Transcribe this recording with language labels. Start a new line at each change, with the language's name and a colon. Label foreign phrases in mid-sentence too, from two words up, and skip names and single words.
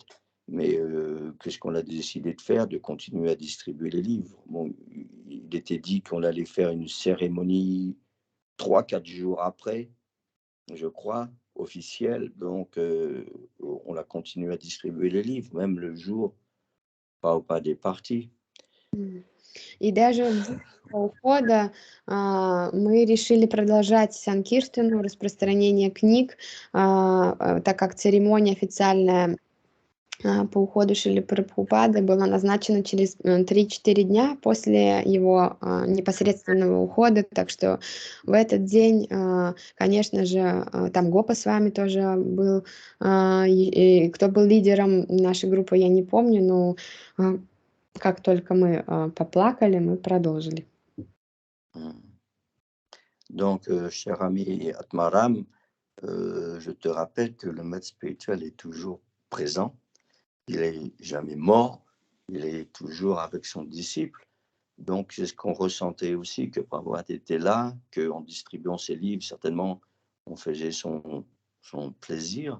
French: Mais qu'est-ce qu'on a décidé de faire? De continuer à distribuer les livres. Bon, il était dit qu'on allait faire une cérémonie 3-4 jours après, je crois, officielle. Donc, on a continué à distribuer les livres, même le jour pas des parties.
Russian: И даже в день ухода мы решили продолжать Санкиртану, распространение книг, так как церемония официальная по уходу Шрилы Прабхупады была назначена через 3-4 дня после его непосредственного ухода, так что в этот день, конечно же, там Гопа с вами тоже был, и кто был лидером нашей группы, я не помню, но как только мы поплакали, мы продолжили.
French: Donc, cher ami Atmaram, je te rappelle que le maître spirituel est toujours présent. Il n'est jamais mort, il est toujours avec son disciple. Donc, c'est ce qu'on ressentait aussi, que Prabhupada était là, qu'en distribuant ses livres, certainement, on faisait son plaisir.